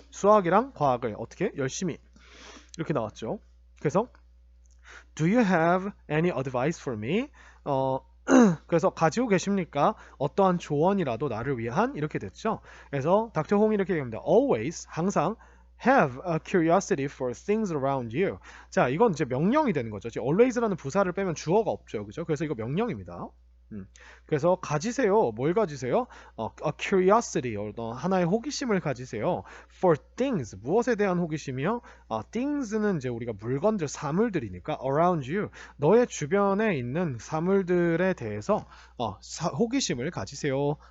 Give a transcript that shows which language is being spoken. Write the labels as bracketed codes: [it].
[ko] 수학이랑 과학을 어떻게 열심히 이렇게 나왔죠. 그래서 [en] Do you have any advice for me? [ko] 그래서 가지고 계십니까? 어떠한 조언이라도 나를 위한 이렇게 됐죠. 그래서 닥터 홍이 이렇게 얘기합니다. [en] Always [ko] 항상 [en] have a curiosity for things around you. [ko] 자, 이건 이제 명령이 되는 거죠. always라는 부사를 빼면 주어가 없죠. 그죠? 그래서 이거 명령입니다. 그래서 가지세요. 뭘 가지세요? [en] A curiosity, [ko] 하나의 호기심을 가지세요. For things, 무엇에 대한 호기심이요? things는 이제 우리가 물건들, 사물들이니까 [en] around you, [ko] 너의 주변에 있는 사물들에 대해서 호기심을 가지세요.